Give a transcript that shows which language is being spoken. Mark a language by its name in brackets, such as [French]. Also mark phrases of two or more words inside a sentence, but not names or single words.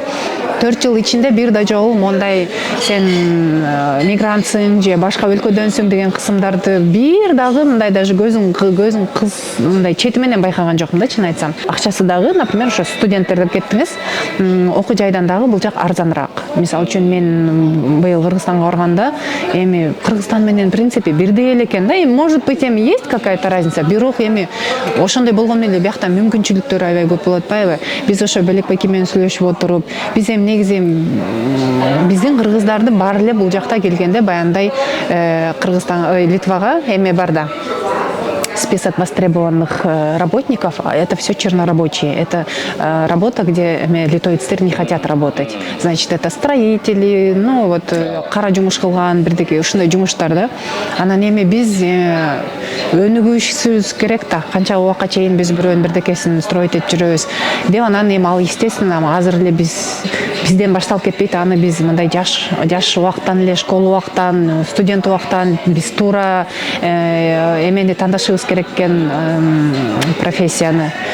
[Kyrgyz] 4 жыл ичинде бир да жолу мондай сен мигрантсың же башка өлкөдөнсүң деген кысымдарды бир дагы мындай даже көзүң кыз мындай чети менен байкаган жокмун да, чын айтсам. Акчасы дагы, например, ошо студенттер деп кеттиңиз, окуу жайдан дагы бул жак арзаныраак. Мисалы үчүн мен быйыл Кыргызстанга барганда эми Кыргызстан менен [Russian] в принципе [Kyrgyz] бирдей эле экен да. [Russian] Эми может быть эми есть какая-то разница, [Kyrgyz] бирок эми ошондой болгону эле биякта мүмкүнчүлүктөр аябай көп болот атпайбы? Биз ошо Белек байке менен сүйлөшүп отуруп, биз эми негизи биздин кыргыздарды баары эле бул жакта келгенде баяндай Кыргызстан, Литвага эме бар да. [Russian] Список востребованных работников, это все чернорабочие. Это работа, где литовецтер не хотят работать. Значит, это строители, ну вот [Kyrgyz] кара жумуш кылган бирдеги ушундай жумуштар да. Анан эми биз өнүгүшүбүз керек да. Канча убакка чейин биз бирөөнүн бирдекесин строить этип жүрөбүз. Деп анан эми ал естественно азыр эле бизден башталып кетпейт. Аны биз мындай жаш убактан эле, школа убактан, студент убактан биз туура эмени тандашыбыз керек экен профессияны.